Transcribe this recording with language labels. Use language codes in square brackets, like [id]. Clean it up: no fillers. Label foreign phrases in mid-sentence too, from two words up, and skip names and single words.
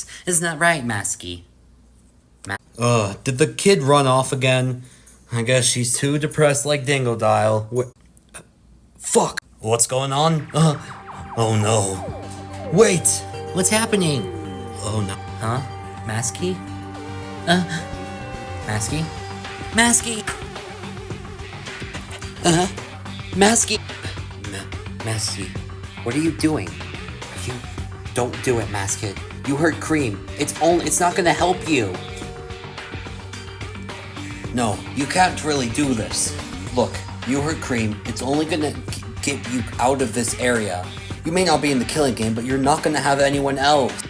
[en] Isn't that right, Masky? Did the kid run off again? I guess she's too depressed like Dingodile. Fuck! What's going on? Oh no. Wait! What's happening? Oh no. Huh? Masky? Masky? Masky! Masky. Masky, what are you doing? Don't do it, Masky. You hurt Cream. It's not gonna help you. No, you can't really do this. Look, you hurt Cream. It's only gonna get you out of this area. You may not be in the killing game, but you're not gonna have anyone else.